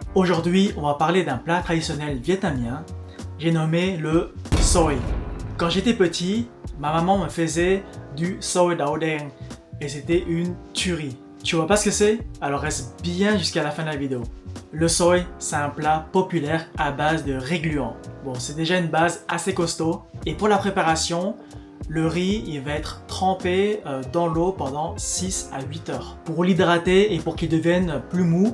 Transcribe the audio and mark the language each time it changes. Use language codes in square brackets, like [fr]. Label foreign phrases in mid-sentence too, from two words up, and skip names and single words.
[fr] Aujourd'hui, on va parler d'un plat traditionnel vietnamien, j'ai nommé le xôi. Quand j'étais petit, ma maman me faisait du xôi đậu đen et c'était une tuerie. Tu vois pas ce que c'est? Alors reste bien jusqu'à la fin de la vidéo. Le xôi, c'est un plat populaire à base de riz gluant. Bon, c'est déjà une base assez costaud. Et pour la préparation, le riz il va être trempé dans l'eau pendant 6 à 8 heures pour l'hydrater et pour qu'il devienne plus mou.